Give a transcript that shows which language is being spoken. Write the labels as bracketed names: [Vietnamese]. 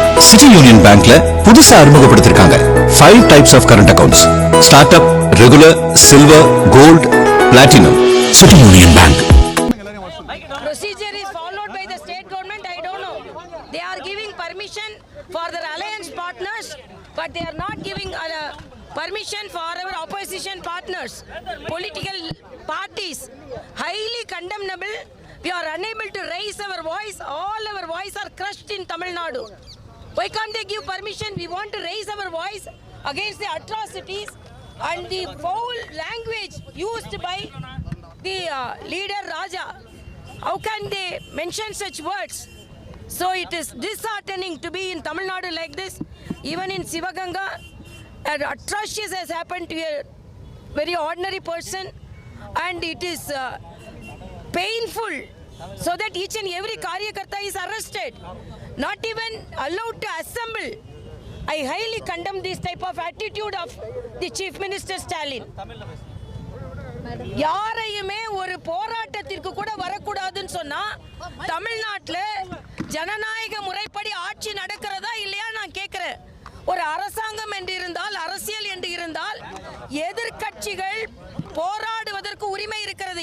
[Tamil] City union பேங்க்ல புதுசா அறிமுகப்படுத்திருக்காங்க 5 types of current accounts. [English] Start up, regular, silver, gold, platinum. [Tamil] City union bank. [English] Procedure is followed by the state government. I don't know. They are giving permission for their alliance partners, but they are not giving permission for our opposition partners. Political parties, highly condemnable. We are unable to raise our voice. All our voice are crushed in Tamil Nadu. Why can't they give permission? We want to raise our voice against the atrocities and the foul language used by the leader Raja. How can they mention such words? So it is disheartening to be in Tamil Nadu like this. Even in Sivaganga, an atrocious has happened to a very ordinary person, and it is painful, so that each and every Karyakarta is arrested, not even allowed to assemble. I highly condemn this type of attitude of the Chief Minister Stalin. [Tamil] யாரையுமே ஒரு போராட்டத்திற்கு கூட வரக்கூடாதுன்னு சொன்னா தமிழ்நாட்டுல ஜனநாயக முறைப்படி ஆட்சி நடக்கிறதா இல்லையா நான் கேட்கிறேன். ஒரு அரசாங்கம் என்று இருந்தால், அரசியல் என்று இருந்தால், எதிர்க்கட்சிகள் போராடுவதற்கு உரிமை இருக்கிறது.